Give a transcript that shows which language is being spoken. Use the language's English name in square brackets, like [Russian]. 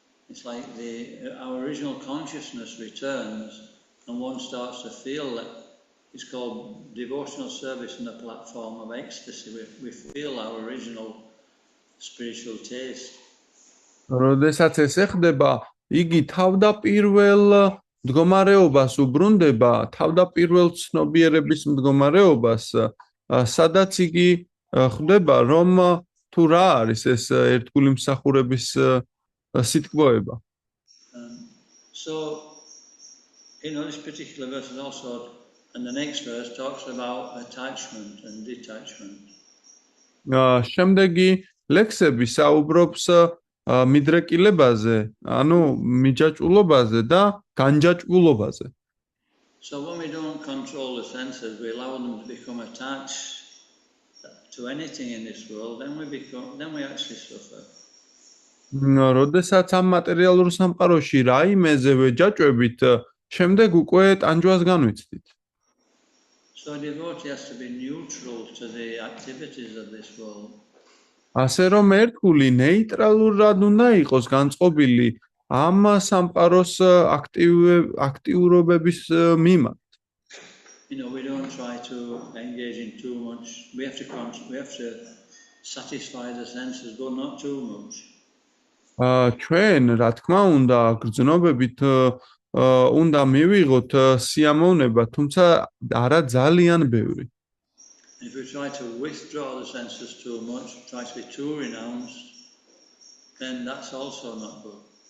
[English] It's like our original consciousness returns and one starts to feel that it's called devotional service in the platform of ecstasy. We feel our original spiritual taste. [Georgian] როდესაც ეს ეხდება, იგი თავდაპირველ მდგომარეობას უბრუნდება, თავდაპირველ ცნობიერების მდგომარეობას, სადაც იგი ხვდება, რომ თუ რა არის ეს ერთგული მსახურების სიტყვოება. [English] So, this particular verse is also, and the next verse talks about attachment and detachment. [Georgian] შემდეგი ლექსები საუბრობს მიდრეკილებაზე, ანუ მიჯაჭვულობაზე და განჯაჭვულობაზე. [English] So when we don't control the senses, we allow them to become attached to anything in this world, then we actually suffer. [Georgian] როდესაც ამ მატერიალურ სამყაროში რაიმეზე ვეჯაჭვებით, შემდეგ უკვე ტანჯვას განვიცდით. [English] So a devotee has to be neutral to the activities of this world. [Georgian] ასე რომ ერთგული ნეიტრალურად უნდა იყოს განწყობილი ამ სამყაროს აქტიურობების მიმართ. [English] We don't try to engage in too much. We have to satisfy the senses, but not too much. [Georgian] ჩვენ, რა თქმა უნდა, გრძნობებით უნდა მივიღოთ სიამოვნება, თუმცა არა ძალიან ბევრი. [English] If we try to withdraw the senses too much, try to be too renounced, then that's also not good.